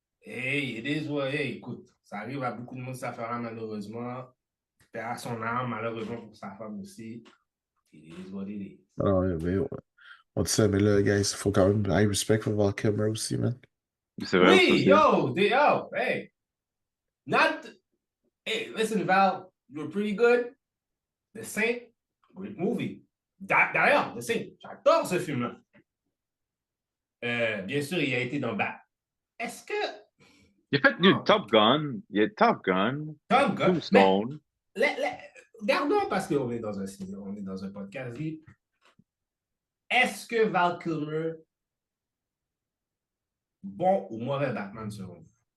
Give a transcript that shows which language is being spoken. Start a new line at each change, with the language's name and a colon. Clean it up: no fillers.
French: Hey, écoute, ça arrive à beaucoup de monde, ça fera malheureusement. Père à son âme, malheureusement pour sa femme aussi.
English: It is what it is.
French: Ah, ouais, mais on dit ça, mais là, guys, il faut quand même
English: high respect
French: pour Val Kilmer aussi, man. C'est vrai aussi. Oui, hey.
English: Hey, listen, Val, you're pretty good. The Saint, great movie.
French: D'ailleurs, The Saint, j'adore ce film-là. Bien sûr, il a été dans Bat. Est-ce que. Il a fait du Top Gun, il y a Top Gun, Top Gun. Tombstone. Gardons parce qu'on est dans un podcast. Est-ce que Val Kilmer, bon ou mauvais Batman selon vous?